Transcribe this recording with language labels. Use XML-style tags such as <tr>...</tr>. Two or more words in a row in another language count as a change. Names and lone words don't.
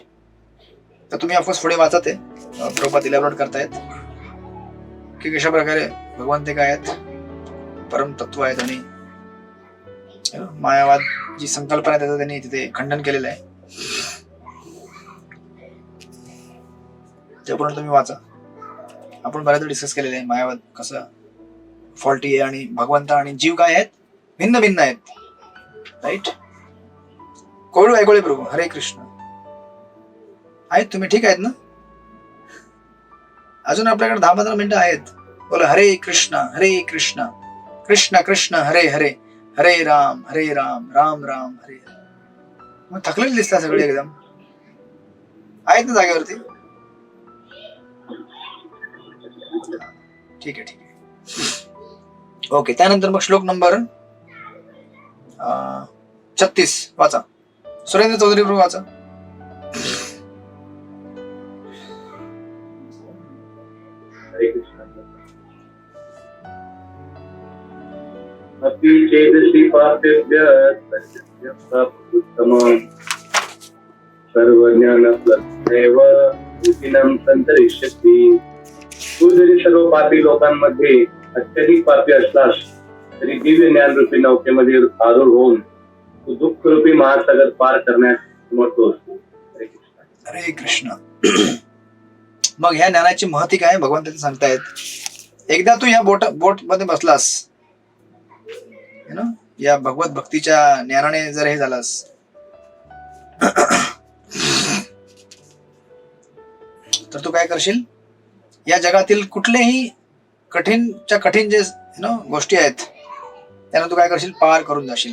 <mr>तर तुम्ही</mr> <en>of course</en> <mr>पुढे वाचत आहे, प्रभुपाद इलॅबोरेट करतायत की कशा प्रकारे भगवान ते काय आहेत, परम तत्व आहेत, आणि मायावाद जी संकल्पना आहे त्याचं त्यांनी तिथे खंडन केलेलं आहे. त्यापर्यंत तुम्ही वाचा. आपण बऱ्याच डिस्कस केलेलं आहे मायावाद कसं फॉल्टी आहे, आणि भगवंत आणि जीव काय आहेत, भिन्न भिन्न आहेत. राईट. कोळू ऐकवले प्रभू. हरे कृष्ण. आहेत तुम्ही ठीक आहेत ना. अजून आपल्याकडे 10-15 मिनिटं आहेत. बोला हरे कृष्ण कृष्ण कृष्ण हरे हरे, हरे राम राम राम हरे हरे. मग थकलेली दिसतात सगळे एकदम. आहेत ना जागेवरती. ठीक आहे. ओके. त्यानंतर मग श्लोक नंबर 36 वाचा. सुरेंद्र चौधरी प्रभू वाचा.</mr> <sa>अपि चेदसि पापेभ्यः उत्तमं सर्वज्ञानप्लवमेव युतिनं संतरिष्यति.</sa> <mr>तू जरी सर्व पापी लोकांमध्ये अत्यधिक पापी असलास तरी दिव्य ज्ञान रूपी नौकेमध्ये आरूढ होऊन तू दुःख रूपी महासागर पार करण्यास समर्थ असतो. हरे कृष्ण. मग ह्या ज्ञानाची महती काय भगवंत सांगतायत. एकदा तू ह्या बोट मध्ये बसलास, या भगवत भक्तीच्या ज्ञानाने जर हे झालास, तर तू काय करशील, या जगातील कुठलेही कठीण जे गोष्टी आहेत त्यांना तू काय करशील, पार करून जाशील.</mr>